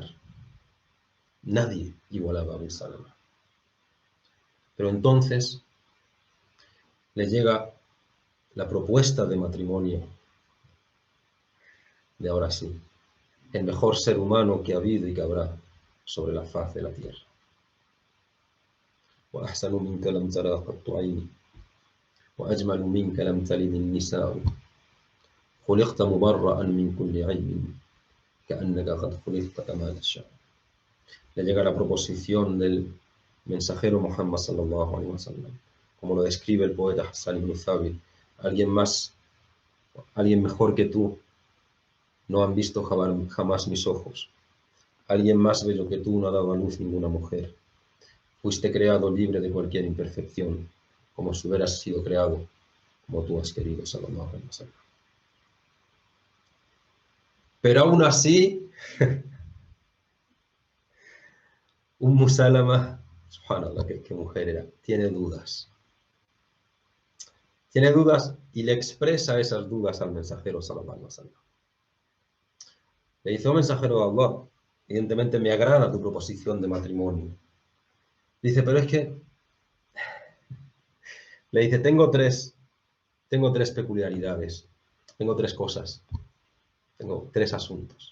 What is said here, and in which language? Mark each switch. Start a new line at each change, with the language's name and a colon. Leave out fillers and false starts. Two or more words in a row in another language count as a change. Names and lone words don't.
Spanish: Nadie igualaba a Abu Salama. Pero entonces le llega la propuesta de matrimonio de ahora sí, el mejor ser humano que ha habido y que habrá sobre la faz de la tierra.
Arabic: وأحسن منك لم ترى قط عيني وأجمل منك لم تلد النساء خلقت مبرأ من كل عيب كأنك قد خلقت كما تشاء.
Spanish: Le llega la proposición del mensajero Muhammad
Arabic: صلى الله عليه وسلم,
Spanish: como lo describe el poeta Hassan ibn Thabit. Alguien mejor que tú no han visto jamás mis ojos. Alguien más bello que tú no ha dado a luz ninguna mujer. Fuiste creado libre de cualquier imperfección, como si hubieras sido creado como tú has querido,
Arabic: صلى الله عليه وسلم.
Spanish: Pero aún así, Salama, subhanallah, qué mujer era, tiene dudas. Tiene dudas y le expresa esas dudas al mensajero,
Arabic: صلى الله عليه وسلم.
Spanish: Le dice, oh mensajero de Allah, evidentemente me agrada tu proposición de matrimonio. Dice, pero es que, le dice, tengo tres peculiaridades, tengo 3 cosas, tengo 3 asuntos.